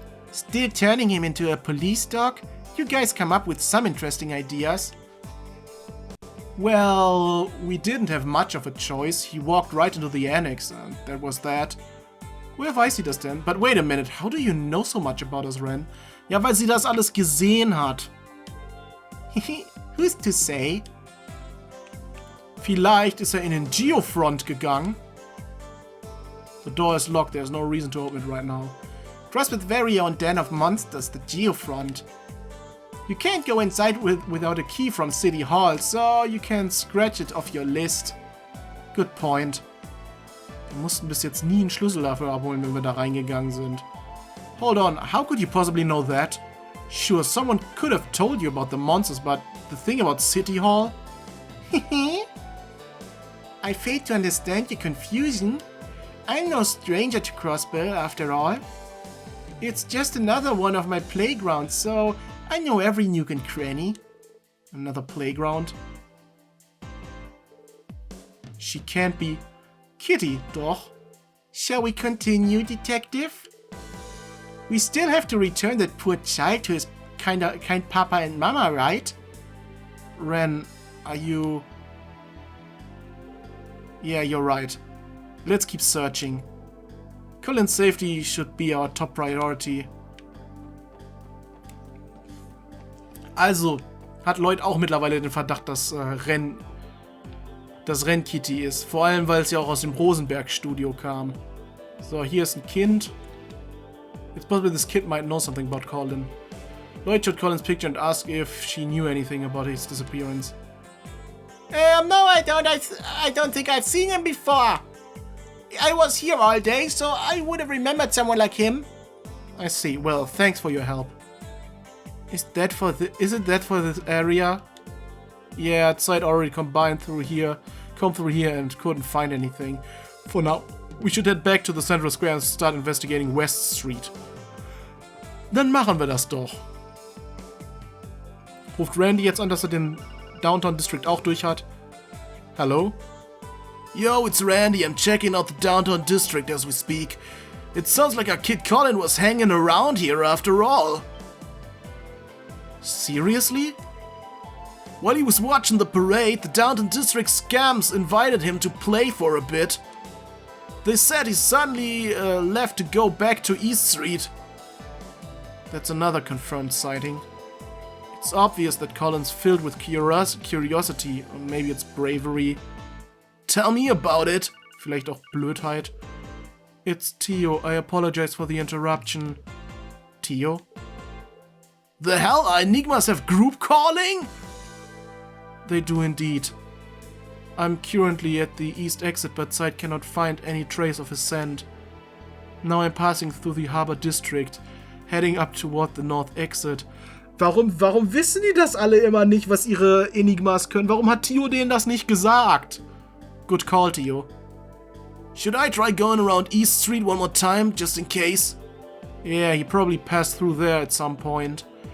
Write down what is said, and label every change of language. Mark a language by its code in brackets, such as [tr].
[en] Still turning him into a police dog? You guys come up with some interesting ideas. Well, we didn't have much of a choice. He walked right into the annex, and that was that. [de] Woher weiß sie das denn? [en] But wait a minute, how do you know so much about us, Ren? [de] Ja, weil sie das alles gesehen hat. [en] Who's to say? [de] Vielleicht ist er in den Geofront gegangen. [en] The door is locked, there's no reason to open it right now. Crossbell's very own den of monsters, the Geofront. You can't go inside without a key from City Hall, so you can scratch it off your list. Good point. [de] Wir mussten bis jetzt nie einen Schlüssel dafür abholen, wenn wir da reingegangen sind. [en] Hold on, how could you possibly know that? Sure, someone could have told you about the monsters, but the thing about City Hall? I fail to understand your confusion. I'm no stranger to Crossbell, after all. It's just another one of my playgrounds, so I know every nook and cranny. Another playground? She can't be Kitty, [de] doch. [en] Shall we continue, Detective? We still have to return that poor child to his kind Papa and Mama, right? Ren, are you... Yeah, you're right. Let's keep searching. Colin's safety should be our top priority. [de] Also, hat Lloyd auch mittlerweile den Verdacht, dass Ren Kitty ist. Vor allem, weil es ja auch aus dem Rosenberg-Studio kam. So, hier ist ein Kind. [en] It's possible this kid might know something about Colin. Lloyd showed Colin's picture and asked if she knew anything about his disappearance. No, I don't think I've seen him before. I was here all day, so I would have remembered someone like him. I see. Well, thanks for your help. Is it that for this area? Yeah, Zeit already combed through here and couldn't find anything. For now, we should head back to the Central Square and start investigating West Street. [de] Dann machen wir das doch. Ruft Randy jetzt an, dass er den Downtown District auch durch hat. [en] Hello? Yo, it's Randy. I'm checking out the Downtown District as we speak. It sounds like our kid Colin was hanging around here after all. Seriously? While he was watching the parade, the Downtown District scams invited him to play for a bit. They said he suddenly left to go back to East Street. That's another confirmed sighting. It's obvious that Colin's filled with curiosity, or maybe it's bravery. Tell me about it. [de] Vielleicht auch Blödheit. [en] It's Tio. I apologize for the interruption. Tio? The hell? Enigmas have group calling? They do indeed. I'm currently at the east exit, but Zeit cannot find any trace of his scent. Now I'm passing through the Harbor District, heading up toward the north exit. [de] Warum wissen die das alle immer nicht, was ihre Enigmas können? Warum hat Tio denen das nicht gesagt? [en] Good call, Tio. Should I try going around East Street one more time, just in case? Yeah, he probably passed through there at some point.